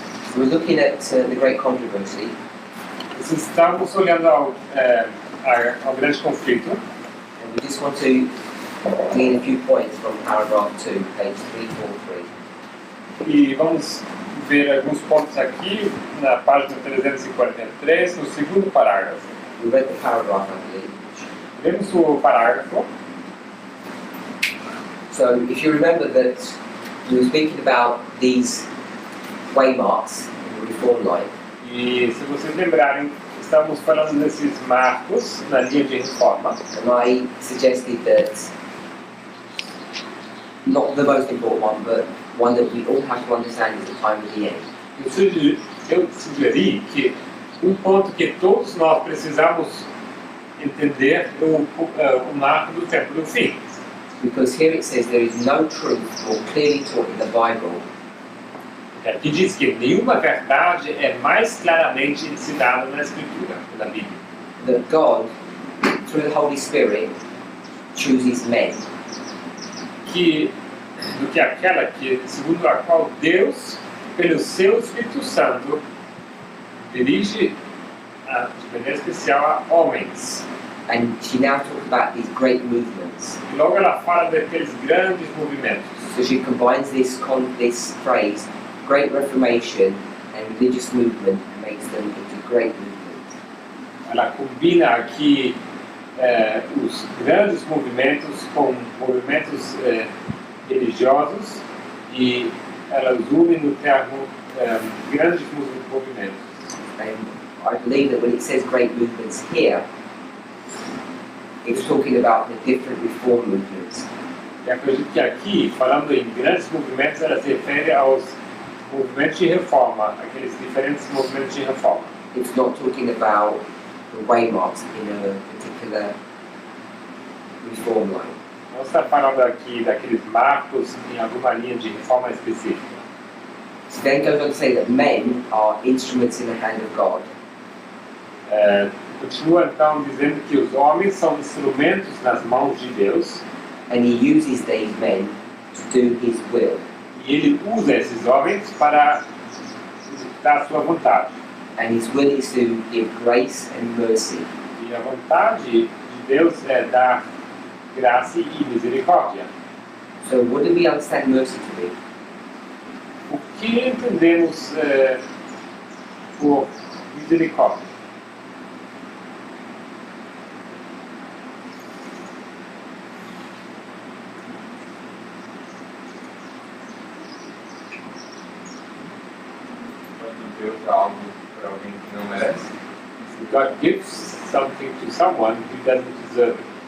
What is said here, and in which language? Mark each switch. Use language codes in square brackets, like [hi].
[en] So we're looking at the great controversy. [pt] Estamos olhando ao grande conflito. [en] And we just want to glean a few points from paragraph 2, page 343. [pt] E vamos ver alguns pontos aqui na página 343, no segundo parágrafo. [en] We read the paragraph, I believe. [pt] Lemos o parágrafo. [en] So if you remember that we were speaking about these waymarks in the reform line. [pt] E se vocês lembrarem, estamos falando desses marcos na linha de reforma. [en] And I suggested that, not the most important one, but one that we all have to understand is the time of the end. [pt] Eu sugeri que ponto que todos nós precisamos entender o marco do tempo do fim. [en] Because here it says there is no truth more clearly taught in the Bible. [pt] Aqui diz que nenhuma verdade é mais claramente ensinada na Escritura, na Bíblia. [en] That God, through the Holy Spirit, chooses men. [pt] Do que aquela que, segundo a qual Deus, pelo seu Espírito Santo, dirige de maneira especial a homens. [en] And she now talks about these great movements. [pt] E logo ela fala daqueles grandes movimentos. [en] So she combines this phrase, Great Reformation and religious movement, and makes them into great movements. [pt] Ela combina aqui os grandes movimentos com movimentos religiosos e ela une no termo grandes movimentos. [en] And I believe that when it says great movements here, it's talking about the different reform movements. [pt] E acredito que aqui, falando em grandes movimentos, ela se refere aos movimentos de reforma, aqueles diferentes movimentos de reforma. [en] It's not talking about the waymarks in a particular reform line. [pt] Não está falando aqui daqueles marcos em alguma linha de reforma específica. [en] So then goes on to say that men are instruments in the hand of God. [pt] Continua então dizendo que os homens são instrumentos nas mãos de Deus. [en] And he uses these men to do his will. [pt] E ele usa esses homens para executar a sua vontade. [en] And his will is to give grace and mercy. [pt] E a vontade de Deus é dar graça e misericórdia. [en] So what do we understand mercy to be? [pt] O que entendemos por misericórdia? Deus dá algo para alguém que não merece. [en] If God gives something to someone who doesn't deserve it.